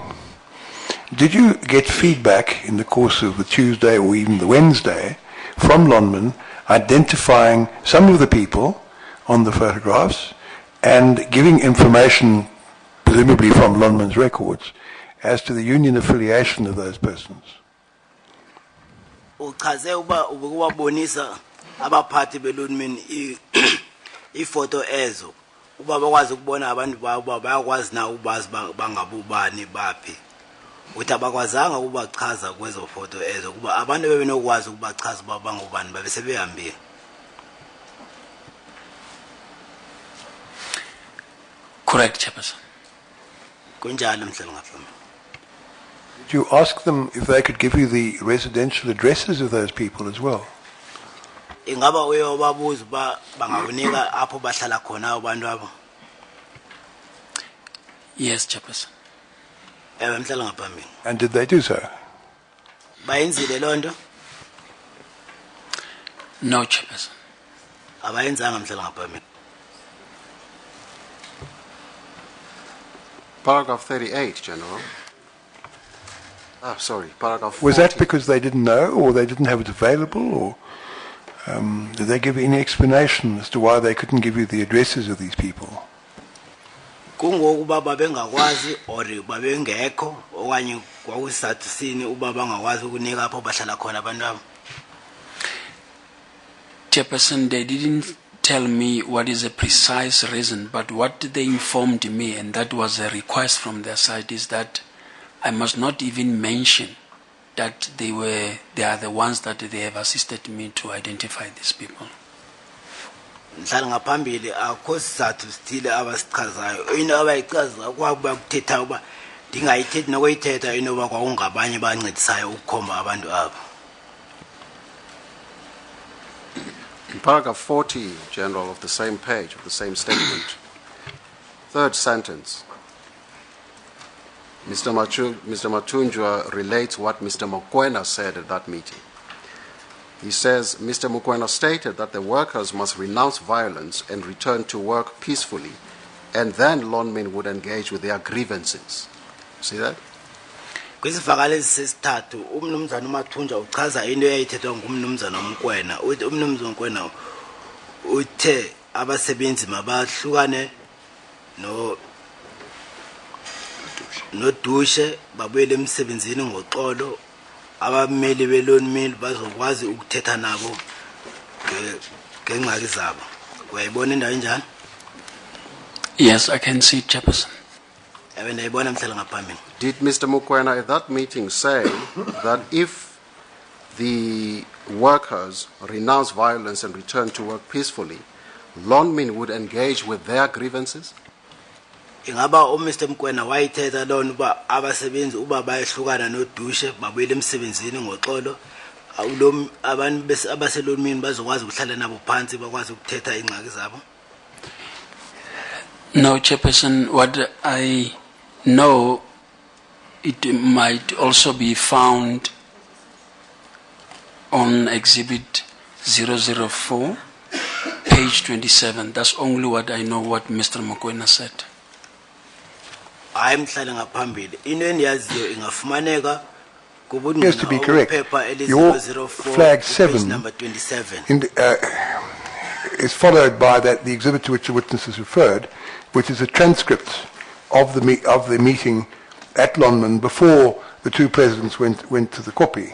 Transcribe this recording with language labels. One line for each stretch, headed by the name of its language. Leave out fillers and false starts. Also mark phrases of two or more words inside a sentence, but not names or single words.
English: Did you get feedback in the course of the Tuesday or even the Wednesday from Lonman identifying some of the people on the photographs and giving information, presumably from Lonman's records, as to the union affiliation of those persons?
Xhosa: Uchaze uba ubukwabonisa abaphathi belunmin ifoto ezo uba bakwazi ukubona abantu babo bayakwazi na ubazi bangabubani baphi uthi abakwazanga ukubachaza kwezo foto ezo kuba abantu bebenokwazi ukubachaza uba bangubani babesebehambile.
English: Correct, Chairperson.
Xhosa: Kunjalo mhlali ngaphambi.
English: Did you ask them if they could give you the residential addresses of those people as well?
Xhosa: Ingaba uyobabuza ba bangakunika apho bahlala khona abantu abo?
English: Yes, Chairperson.
Xhosa: Mhlala ngaphambili.
English: And did they do so?
Xhosa: Bayenzile lonto?
English: No, Chairperson.
Xhosa: Abayenzanga mhlala ngaphambili.
English: Paragraph 38, General. Sorry, paragraph 40. Was that because they didn't know, or they didn't have it available, or did they give any explanation as to why they couldn't give you the addresses of these people?
Xhosa: Kungokuba babengakwazi or babengekho okanye kwakusizathu sini uba bangakwazi ukunika apho bahlala khona abantu abo?
English: Chairperson, they didn't tell me what is the precise reason, but what they informed me, and that was a request from their side, is that I must not even mention that they are the ones that they have assisted me to identify these people.
Xhosa: Mhlala ngaphambili akho sizathu sithile abasichazayo. Into abayichaza kwakuba kuthetha uba ndingayithethi nokuyithetha into yoba kwakungabanye bancedisayo ukukhomba abantu abo.
English: In paragraph 40, General, of the same page, of the same statement, third sentence, Mr. Matunjwa relates what Mr. Mokoena said at that meeting. He says, Mr. Mokoena stated that the workers must renounce violence and return to work peacefully, and then lawmen would engage with their grievances. See that?
Xhosa: Kwisivakalo sesithathu umnumzana uMathunja uchaza into eyayithethwa ngumnumzana uMkwena. Uthi umnumzana uMkwena uthe abasebenzi mabahlukane nodushe babuyele emsebenzini ngoxolo, abameli be-loan mill bazokwazi ukuthetha nabo ngengxaki zabo. Uyayibona indawo enjani?
English: Yes, I can see it, Chairperson.
Xhosa: Ndiyayibona mhlala ngaphambili.
English: Did Mr. Mokoena at that meeting say that if the workers renounce violence and return to work peacefully, lawmen would engage with their grievances?
Xhosa: Ingaba uMr Mokoena wayithetha lona uba abasebenzi uba bayehlukana nodushe babuyele emsebenzini ngoxolo, abantu abaselomini bazokwazi ukuhlala nabo phansi bakwazi ukuthetha ingxaki zabo?
English: No, Chairperson, what I know, it might also be found on Exhibit 004, page 27. That's only what I know what Mr. Mokoena said.
Xhosa: I'm mhlala ngaphambili. Into endiyaziyo ingafumaneka
English: Just to be correct, your flag 7 number 27 is followed by the exhibit to which the witness is referred, which is a transcript of the meeting at Lonman before the two presidents went to the copy.